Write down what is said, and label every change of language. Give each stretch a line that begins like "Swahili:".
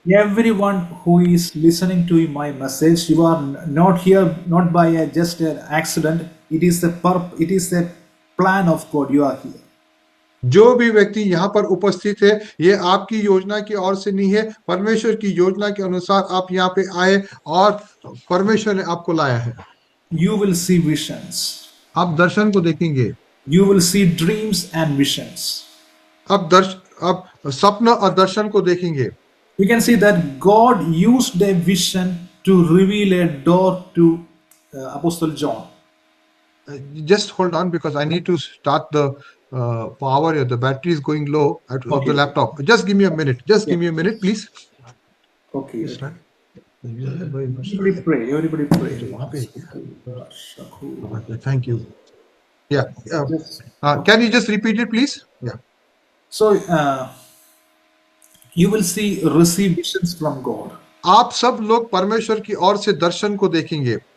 English: Everyone who is listening to my message, you are not here not by just an accident. It is the plan of God. You are here.
Hindi: जो भी व्यक्ति यहाँ पर उपस्थित है, ये आपकी योजना की ओर से नहीं है. परमेश्वर की योजना के अनुसार आप यहाँ पे आए और परमेश्वर ने आपको लाया है.
English: You will see visions.
Hindi: आप दर्शन को देखेंगे.
English: You will see dreams and visions.
Hindi: आप स्वप्न और दर्शन को देखेंगे.
English: We can see that God used a vision to reveal a door to Apostle John. Just hold on, because I need to start the power here. The battery is going low of Okay. the laptop. Just give me a minute. Just give me a minute, please. Okay. Yes, sir. Everybody pray. Everybody pray. Thank you. Yeah. Can you just repeat it, please? Yeah. So you will receive visions from God.
Hindi: आप सब लोग परमेश्वर की ओर से दर्शन को देखेंगे.